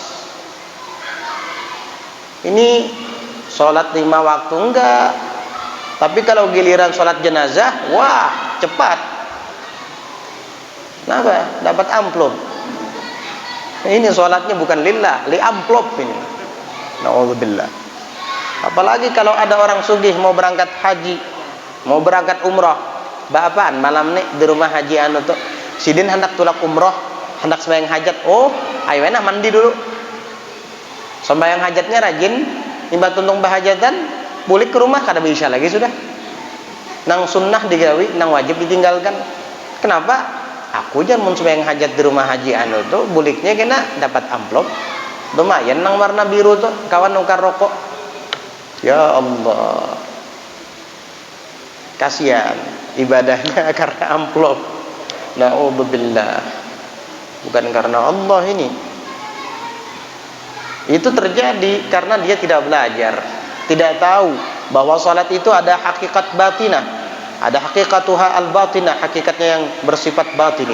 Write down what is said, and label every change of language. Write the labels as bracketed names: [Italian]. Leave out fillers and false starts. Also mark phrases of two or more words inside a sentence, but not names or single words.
[Indonesian] Ini sholat 5 waktu enggak, tapi kalau giliran sholat jenazah, wah cepat. Kenapa? Dapat amplop. Ini sholatnya bukan lillah, li amplop ini. Na'udzubillah. [Banjar] Apalagi kalau ada orang sugih mau berangkat haji, mau berangkat umroh, bapaan malam nih di rumah haji anu tuh, sidin hendak tulak umroh, hendak sembahyang hajat. [Indonesian] Oh, ayo enak mandi dulu. [Banjar] Sembahyang hajatnya rajin, imbat tuntung bahajatan, balik ke rumah kada bisa lagi sudah. Nang sunnah digawi, nang wajib ditinggalkan. [Indonesian] Kenapa? [Banjar] Aku jangan mau sembahyang hajat di rumah haji anu tuh, buliknya kena dapat amplop. Lumayan nang warna biru tuh, kawan nukar rokok. [Arabic] Ya Allah, [Indonesian] kasihan ibadahnya karena amplop. Na'udzubillah. Bukan karena Allah ini. Itu terjadi karena dia tidak belajar, tidak tahu bahwa salat itu ada hakikat batinah, ada [Arabic] hakikatuha al-batinah, [Indonesian] hakikatnya yang bersifat batini.